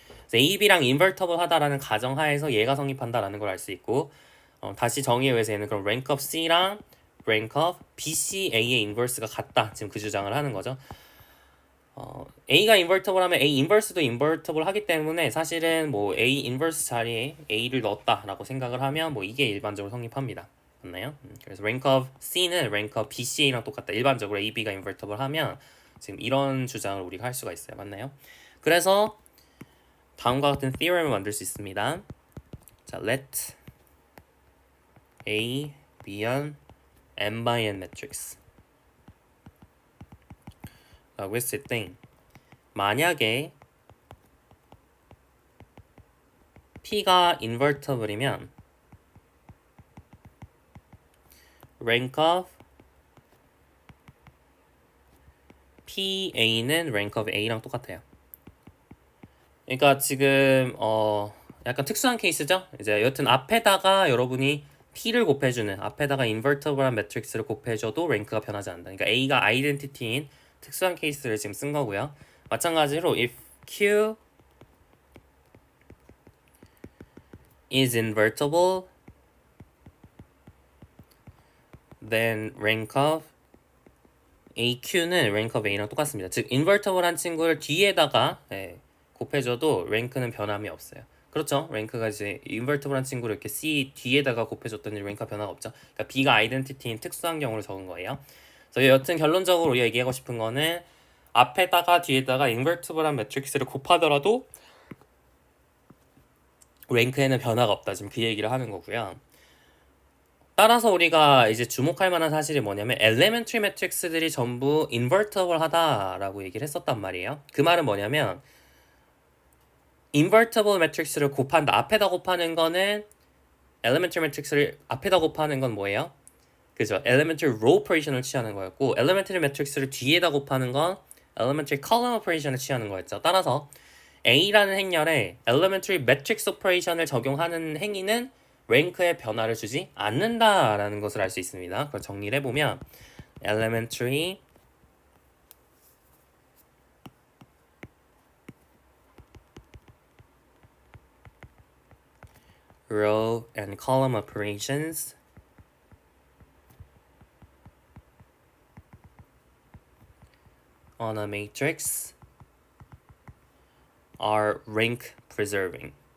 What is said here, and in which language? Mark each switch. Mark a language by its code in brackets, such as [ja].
[ko] 그래서 A, B랑 인버터블하다라는 가정하에서 얘가 성립한다라는 걸 알 수 있고 다시 정의에 의해서 얘는 그럼 rank of C랑 rank of BCA의 인버스가 같다. 지금 그 주장을 하는 거죠. A가 인버터블 하면 A 인버스도 인버터블 하기 때문에 사실은 뭐 A 인버스 자리에 A를 넣었다라고 생각을 하면 뭐 이게 일반적으로 성립합니다. 맞나요? 그래서 rank of C는 rank of BCA랑 똑같다. 일반적으로 A, B가 인버터블 하면 지금 이런 주장을 우리가 할 수가 있어요. 맞나요? 그래서 다음과 같은 theorem을 만들 수 있습니다. 자, [en] let A be an n by n matrix [ko] 라고 했을 때 만약에 P가 invertible이면 rank of PA는 rank of A랑 똑같아요. 그러니까 지금 약간 특수한 케이스죠. 이제 여튼 앞에다가 여러분이 P를 곱해주는 앞에다가 invertible한 매트릭스를 곱해줘도 랭크가 변하지 않는다. 그러니까 A가 아이덴티티인 특수한 케이스를 지금 쓴 거고요. 마찬가지로 [en] if Q is invertible, then rank of AQ는 rank of A랑 [ko] 똑같습니다. 즉 invertible한 친구를 뒤에다가 곱해줘도 랭크는 변함이 없어요. 그렇죠? 랭크가 이제 invertible한 친구를 이렇게 C 뒤에다가 곱해줬더니 랭크가 변화가 없죠. 그러니까 B가 아이덴티티인 특수한 경우를 적은 거예요. 그래서 여튼 결론적으로 얘기하고 싶은 거는 앞에다가 뒤에다가 invertible한 매트릭스를 곱하더라도 랭크에는 변화가 없다. 지금 그 얘기를 하는 거고요. 따라서 우리가 이제 주목할 만한 사실이 뭐냐면 elementary 매트릭스들이 전부 invertible 하다라고 얘기를 했었단 말이에요. 그 말은 뭐냐면 invertible 매트릭스를 곱한다. 앞에다 곱하는 거는 elementary 매트릭스를 앞에다 곱하는 건 뭐예요? 그죠? elementary row operation을 취하는 거였고 elementary 매트릭스를 뒤에다 곱하는 건 elementary column operation을 취하는 거였죠. 따라서 A라는 행렬에 elementary matrix operation을 적용하는 행위는 랭크에 변화를 주지 않는다라는 것을 알 수 있습니다. 그걸 정리를 해보면 [en] elementary row and column operations on a matrix are rank preserving.